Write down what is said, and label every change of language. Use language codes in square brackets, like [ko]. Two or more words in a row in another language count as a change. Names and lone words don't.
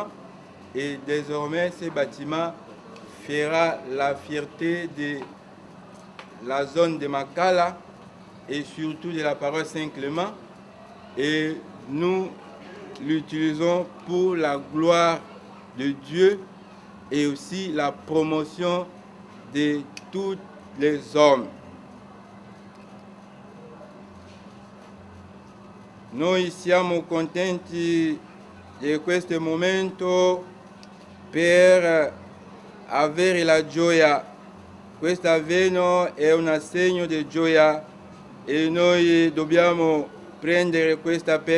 [fr] Et désormais, ces bâtiments fera la fierté de la zone de Makala et surtout de la paroisse Saint-Clément. Et nous l'utilisons pour la gloire de Dieu et aussi la promotion de tous les hommes. [it] Noi siamo contenti di questo momento per avere la gioia. Questo avveno è un segno di gioia e noi dobbiamo prendere questa per